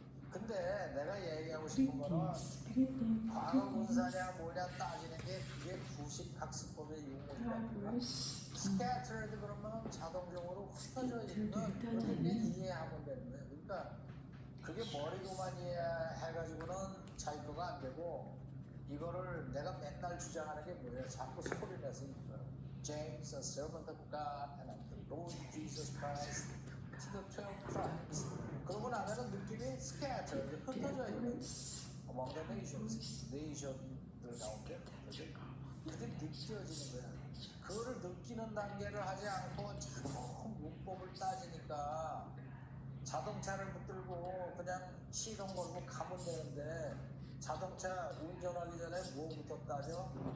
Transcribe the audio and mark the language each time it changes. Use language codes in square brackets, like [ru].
[ko] 근데 내가 얘기하고 싶은 거는 과거 분사냐 뭐냐 따지는 게 그게 구식 학습법의 용어이라고요. scattered 그러면 자동적으로 흩어져 있는 그렇게 이해하면 되는 거예요. 그러니까 그게 머리로만 이해해가지고는 자기 거가 안 되고 이거를 내가 맨날 주장하는 게 뭐예요? 자꾸 소리 내서 이거예요. [en] James, a servant of God, and of the Lord Jesus Christ, to the 12 tribes. [ko] 그러고 나면은 느낌이 scattered, 흩어져 있는 [en] among the nations, [ko] nation들 가운데 그게 느껴지는 거야. 그거를 느끼는 단계를 하지 않고 자꾸 문법을 따지니까 자동차를 붙들고 그냥 시동 걸고 가면 되는데 자동차 운전하기 전에 뭐부터 따져?